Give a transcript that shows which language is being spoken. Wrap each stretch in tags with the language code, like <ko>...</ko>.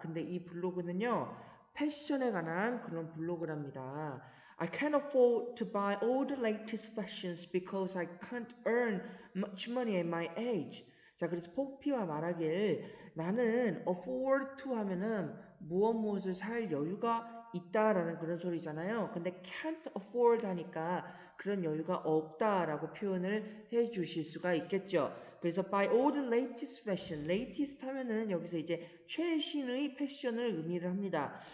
<ko>근데 이 블로그는요, 패션에 관한 그런 블로그랍니다.</ko> <en>I can't afford to buy all the latest fashions because I can't earn much money at my age.</en> <ko>자, 그래서 포피와 말하길 나는 afford to 하면은 무엇을 살 여유가 있다라는 그런 소리잖아요. 근데 can't afford 하니까 그런 여유가 없다라고 표현을 해 주실 수가 있겠죠. 그래서</ko> <en>buy all the latest fashion.</en> <ko>latest 하면은 여기서 이제 최신의 패션을 의미를 합니다.</ko>